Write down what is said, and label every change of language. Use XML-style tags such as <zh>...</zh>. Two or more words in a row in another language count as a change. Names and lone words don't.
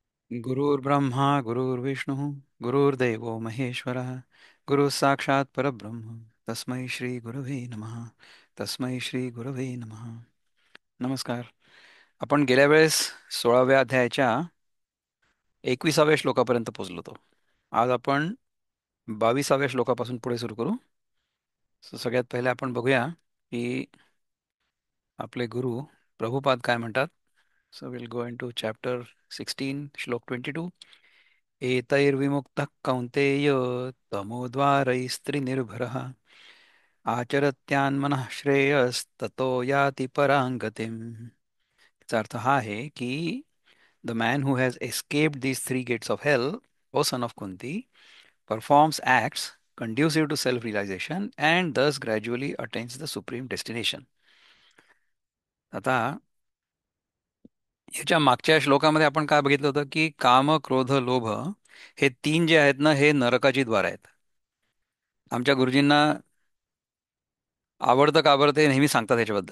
<sa>गुरुर्ब्रह्मा गुरुर्विष्णु गुरुर्देवो महेश्वरः गुरु साक्षात परब्रह्म तस्मै श्री गुरवे नमः. तस्मै श्री गुरवे नमः.</sa> <mr>नमस्कार. आपण गेल्या वेळेस 16व्या अध्यायाच्या 21व्या श्लोकापर्यंत पोहोचलो होतो. आज आपण 22व्या श्लोकापासून पुढे सुरू करू. सगळ्यात पहिले आपण बघूया की आपले गुरु प्रभुपाद काय म्हणतात.</mr> <en>so will go into chapter 16 श्लोक 22.</en> <sa>एतैर्विमुक्तः कौन्तेय तमोद्वारैस्त्रिनिर्भरः आचरत्यान्मनः श्रेयस्ततो याति परां गतिम्.</sa> <mr>याचा अर्थ हा आहे की</mr> <en>the man who has escaped these three gates of hell, O son of Kunti, performs acts conducive to self-realization and thus gradually attains the supreme destination.</en> <mr>आता ह्याच्या मागच्या श्लोकामध्ये आपण काय बघितलं होतं की काम, क्रोध, लोभ हे तीन जे आहेत ना, हे नरकाची द्वार आहेत. आमच्या गुरुजींना आवडतं का बरं ते नेहमी सांगतात ह्याच्याबद्दल.</mr>